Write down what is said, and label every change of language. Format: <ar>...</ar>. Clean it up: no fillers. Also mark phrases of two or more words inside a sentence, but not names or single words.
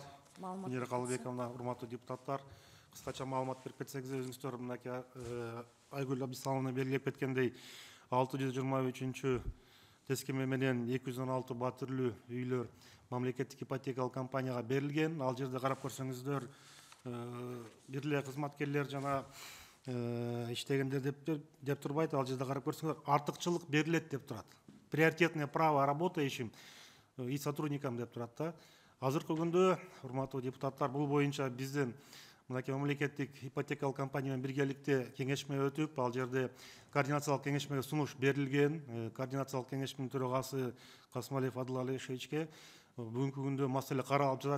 <ky>Венера Калыбековна, урматтуу депутаттар. Кыскача маалымат берип кетсеңиз, өзүңүздөр мынакей Айгүл Абдисаламовна белгилеп кеткендей 623 тескеме менен 216 батирлүү үйлөр мамлекеттик ипотекалык компанияга берилген. Ал жерде карап көрсөңүздөр, бир эле кызматкерлер жана иштегендер деп турбайт. Ал жерде карап көрсөңүздөр, артыкчылык берилет деп турат.</ky> <ru>Приоритетное право работающим и сотрудникам</ru> <ky>деп турат да. Азыркы күндө, урматтуу депутаттар, бул боюнча биздин мынакей мамлекеттик ипотекалык компания менен биргеликте кеңешме өтүп, ал жерде координациялык кеңешмеге сунуш берилген. Координациялык кеңешменин төрагасы Касмалиев Адыл Алишевичке бүгүнкү күндө маселе каралып жатат.</ky>